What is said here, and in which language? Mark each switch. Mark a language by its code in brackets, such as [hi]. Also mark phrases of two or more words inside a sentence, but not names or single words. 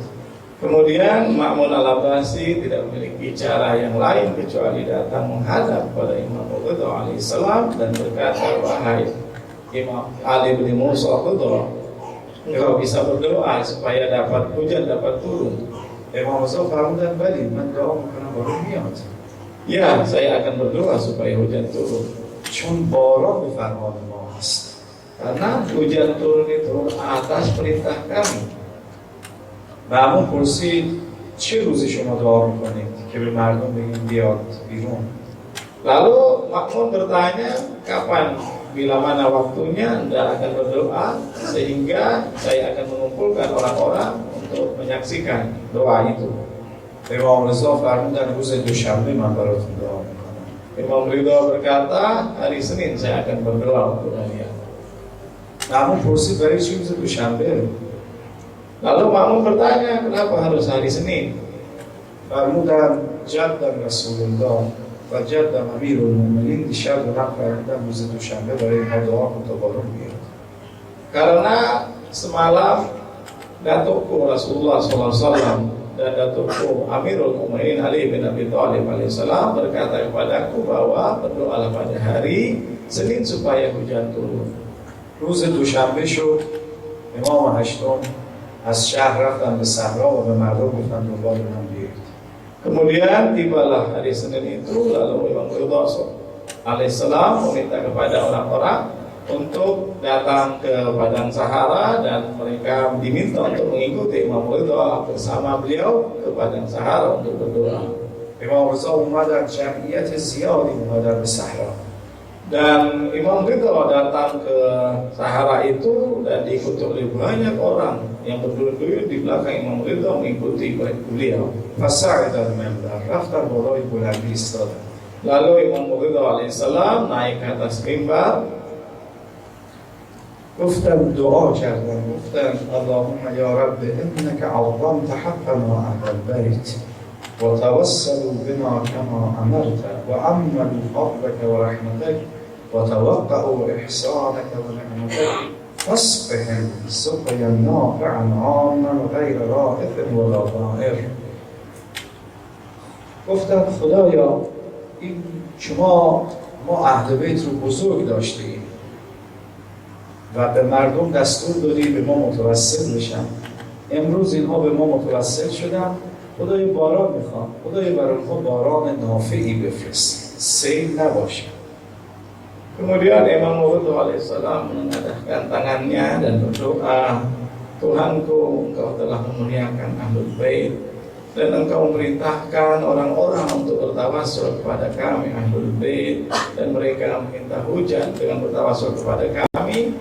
[id] Kemudian Ma'mun al-Abbasi tidak memiliki cara yang lain kecuali datang menghadap pada Imam Ridha alaihissalam dan berkata, wahai Imam Ali bin Musa Ridha, engkau bisa berdoa supaya hujan dapat turun. [fa] امام رضا فرمودن ولی من دعا میکنم باران بیاد. [id] Ya, saya akan berdoa supaya hujan turun. [fa] چون باران به فرمان ما است. [id] Karena hujan turun itu atas perintah kami. [fa] مأمون پرسید چه روزی شما دعا میکنید که به مردم بگیم بیاد بیرون؟ [id] Lalu Ma'mun bertanya, kapan, bila mana waktunya Anda akan berdoa sehingga saya akan mengumpulkan orang-orang untuk menyaksikan doa itu. [fa] امام رضا فرمودن روز دوشنبه من براتون دعا میکنم. [id] Imam Ridha berkata, hari Senin saya akan berdoa untuk kalian. [fa] مأمون پرسید برای چی روز دوشنبه؟ [id] Lalu Ma'mun bertanya, kenapa harus hari Senin? [fa] فرمودن جدم رسول الله و جدم امیر المؤمنین دیشب به من فرمودن روز دوشنبه برای ما دعا کن تا باران بیاد. [id] Karena semalam datukku Rasulullah SAW dan datukku Amirul Mukminin Ali bin Abi Thalib alaihissalam berkata kepadaku bahwa berdoalah pada hari Senin supaya hujan turun. [fa] روز دوشنبه شد، امام هشتم از شهر رفتن به صحرا و به مردم گفتن دنبال من بیایید. [id] Kemudian tibalah hari Senin itu, lalu Imam Ridha alaihissalam meminta kepada orang-orang untuk datang ke padang Sahara dan mereka diminta untuk mengikuti Imam Ridha bersama beliau ke padang Sahara untuk berdoa. [fa] امام رضا اومدن، جمعیت زیادی اومدن به صحرا. [id] Dan Imam Ridha datang ke Sahara itu dan diikuti oleh banyak orang yang berduyun-duyun di belakang Imam Ridha mengikuti beliau. [ar] فصعد المنبر، [fa] رفتن بالای بلندی ایستادن. [id] Lalu Imam Ridha alaihissalam naik ke atas mimbar. [fa] گفتن دعا کردن، گفتن [ar] اللهم یا رب انك عظمت حقنا اهل البيت وتوسلوا بنا كما امرت واملوا فضلك ورحمتك وتوقعوا احسانك ونعمتك فاسقهم سقيا نافعا عاما غير رائف ولا ضائر. [fa] گفتن خدایا این ما اهل بیت رو بزرگ داشتیم و به مردم دستور دادی به ما متوسل بشن. امروز اینها به ما متوسل شدن، خدای باران میخوام، خدای بر اونها باران نافعی بفرست، سیل نباشه. [id] Kemudian Imam Ridha alaihissalam menengadahkan tangannya dan berdoa, Tuhanku, Engkau telah memuliakan Ahlul Bait dan Engkau memerintahkan orang-orang untuk bertawassul kepada kami Ahlul Bait, dan mereka meminta hujan dengan bertawassul kepada kami.